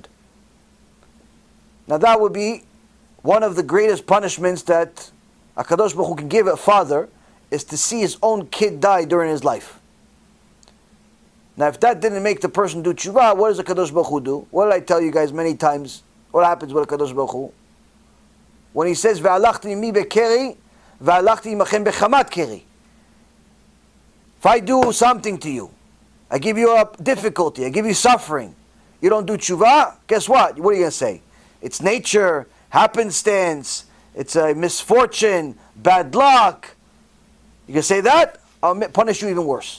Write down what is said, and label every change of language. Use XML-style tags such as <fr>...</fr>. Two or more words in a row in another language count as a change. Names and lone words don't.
<en>Now that would be one of the greatest punishments that</en> <he>הקדוש ברוך הוא</he> <en>can give a father, is to see his own kid die during his life. Now if that didn't make the person do tshuva, what does</en> <he>הקדוש ברוך הוא</he> <en>do? What did I tell you guys many times? What happens with</en> <he>הקדוש ברוך הוא?</he> <en>When he says,</en> <he>והלכתי עמי בקרי, והלכתי עמכם בחמת קרי.</he> <en>If I do something to you, I give you a difficulty, I give you suffering, you don't do tshuva, guess what? What are you going to say? It's nature, happenstance, it's a misfortune, bad luck. You can say that, I'll punish you even worse.</en>